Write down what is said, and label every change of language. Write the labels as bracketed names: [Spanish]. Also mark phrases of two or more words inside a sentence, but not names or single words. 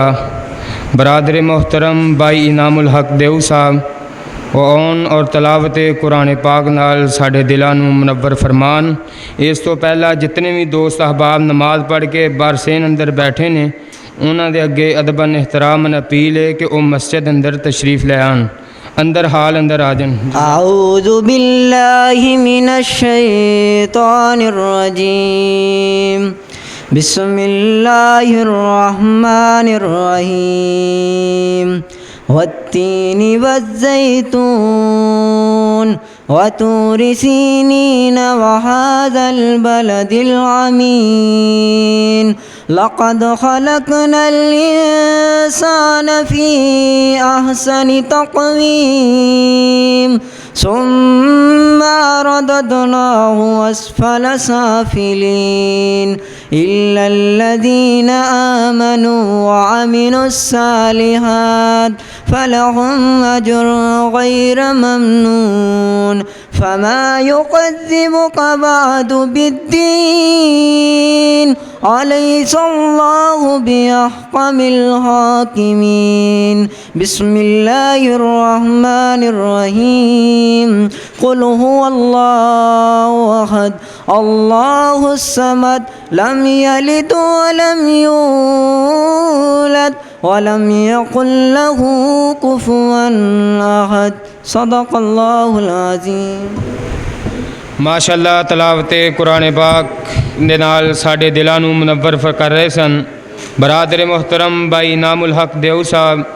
[Punjabi] برادرِ محترم بھائی انعام الحق دیو صاحب او آؤن اور تلاوتِ قرآن پاک نال ساڈے دلاں نوں منور فرمان. اس توں پہلاں جتنے وی دوست احباب نماز پڑھ کے باہر صحن اندر بیٹھے نے انہاں دے اگے ادباً احتراماً اپیل ہے کہ او مسجد اندر تشریف لے آن. اندر ہال اندر آ جان. [Arabic] أعوذ بالله من الشيطان الرجيم. بسم الله الرحمن الرحيم. والتين والزيتون وطور سينين وهذا البلد الأمين. لقد خلقنا الإنسان في أحسن تقويم ثم رددناه أسفل سافلين إلا الذين آمنوا وعملوا الصالحات فلهم أجر غير ممنون. فما يكذبك بعد بالدين أليس الله بأحكم الحاكمين. بسم الله الرحمن الرحيم. قل هو الله أحد الله الصمد لم يلد ولم يولد ولم يكن له كفوا أحد. صدق الله العظيم. [Punjabi] ماشاءاللہ تلاوتِ قرآن پاک دے نال ساڈے دلاں نوں منور کر رہے سن برادرِ محترم بھائی انعام الحق دیو صاحب.